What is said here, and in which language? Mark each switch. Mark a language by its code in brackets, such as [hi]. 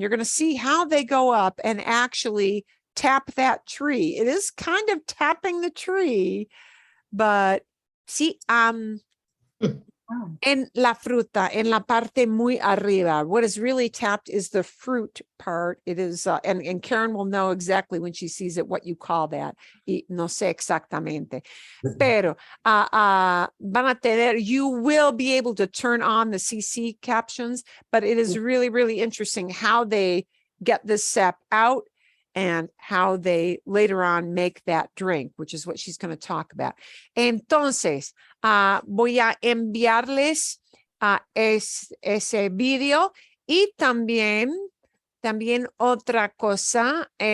[en] You're going to see how they go up and actually tap that tree. It is kind of tapping the tree, but sí, Oh, [es] en la fruta, en la parte muy arriba. [en] What is really tapped is the fruit part. It is, and Karen will know exactly when she sees it what you call that. [es] Y no sé exactamente. Pero van a tener, [en] you will be able to turn on the CC captions, but it is really, really interesting how they get this sap out and how they later on make that drink, which is what she's going to talk about. [es] Entonces, voy a enviarles ese video y también otra cosa.